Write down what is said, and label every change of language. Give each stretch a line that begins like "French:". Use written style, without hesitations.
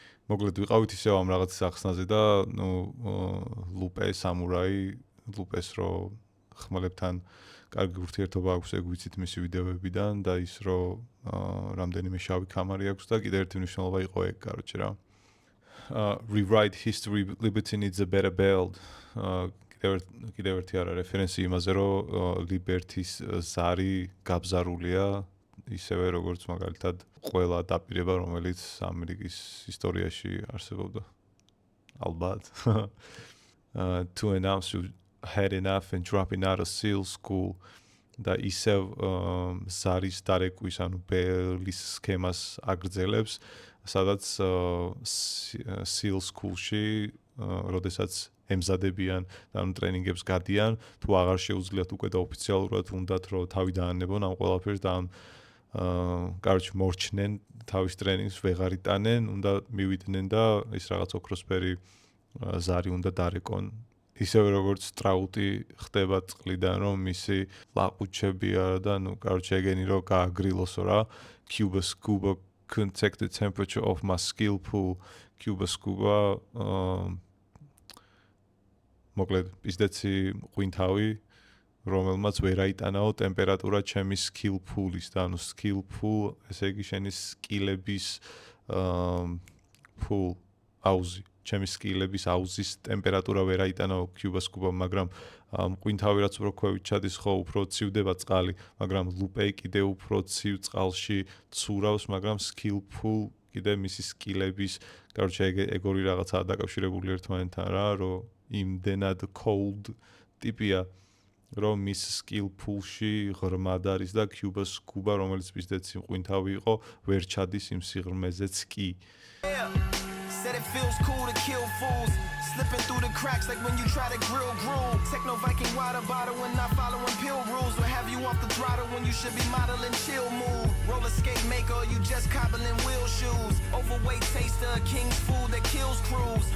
Georgian: მოკლედ ვიყავით ისევ ამ რაღაც სახსნაზე და ნუ Lupe samurai, Lupes რო ხმალებთან კარგი ურთიერთობა აქვს, ეგ ვიცით მისი ვიდეოებიდან და ის რომ რამდენიმე შავი კამარი აქვს და კიდევ ერთი მნიშვნელობა იყო ეგ, კაროჩე რა.
English: Rewrite history, Liberty needs a better build.
Georgian: კიდევ ერთი არა რეფერენსი იმაზე, რომ Liberty-ის ზარი გაბზარულია, ისევე როგორც მაგალითად ყველა დაპირება, რომელიც ამერიკის ისტორიაში არსებობდა. ალბათ.
English: To announce you had enough and dropping out of SEAL school
Georgian: და ისევ ზარის დარეკვის ანუ ბელის სქემას აგრძელებს, სადაც SEAL school-ში როდესაც ემზადებიან და ამ ტრენინგებს გადიან, თუ აღარ შეუძლიათ უკვე და ოფიციალურად უნდათ რომ თავი დაანებონ ამ ყველაფერს და ამ კაროჩე მორჩნენ თავის ტრენინგს ვეღარ იტანენ, უნდა მივიდნენ და ის რაღაც ოქროსფერი ზარი უნდა დარეკონ. ისევე როგორც Straut-ი ხდება წყლიდან რომ მისი ლაყუჩები არა და ნუ კაროჩე ეგენი რომ გააგრილოსო რა.
English: Cuba Scuba couldn't take the temperature of my skill pool.
Georgian: Cuba Scuba მოკლედ ისდეცი ყვინთავი რომელმაც ვერ აიტანაო ტემპერატურა ჩემი skill pool-ის და ანუ skill pool, ესე იგი შენი სკილების pool აუზი, ჩემი სკილების აუზის ტემპერატურა ვერ აიტანაო Cuba Scuba, მაგრამ ყვინთავი რაც უფრო ქვევით ჩადის ხო უფრო ცივდება წყალი, მაგრამ Lupe კიდე უფრო ცივ წყალში ცურავს, მაგრამ skill pool კიდე მისი სკილების, კაროჩე ეგ ორი რაღაცაა დაკავშირებული ერთმანეთთან რა, რომ იმდენად cold ტიპია რომ მის skill pool-ში ღრმად არის და Cuba Scuba, რომელიც ისდეც ყვინთავი იყო, ვერ ჩადის იმ სიღრმეზეც კი.
English: Said it feels cool to kill fools, slipping through the cracks like when you try to grill gruel. Techno Viking water bottle when not following pill rules, or have you off the throttle when you should be modeling chill mood. Roller skate maker, you just cobbling wheel shoes. Overweight taster, king's food that kills crews.